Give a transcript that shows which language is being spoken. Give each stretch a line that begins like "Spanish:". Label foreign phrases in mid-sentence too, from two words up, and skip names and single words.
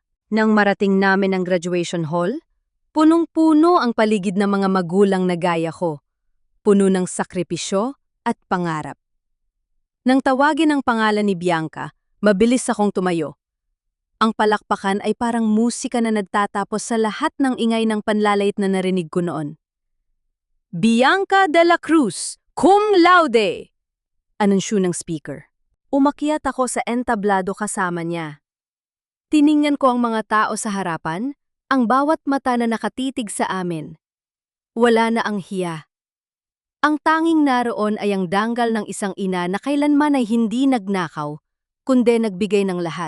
Filipino: Nang marating namin ang graduation hall, punong-puno ang paligid ng mga magulang na gaya ko, puno ng sakripisyo at pangarap. Nang tawagin ang pangalan ni Bianca, mabilis akong tumayo. Ang palakpakan ay parang musika na nagtatapos sa lahat ng ingay ng panlalait na narinig ko noon. Bianca de la Cruz,
Latin: cum laude!
Filipino: Anunsyo ng speaker. Umakyat ako sa entablado kasama niya. Tiningnan ko ang mga tao sa harapan, ang bawat mata na nakatitig sa amin. Wala na ang hiya. Ang tanging naroon ay ang danggal ng isang ina na kailanman ay hindi nagnakaw, kundi nagbigay ng lahat.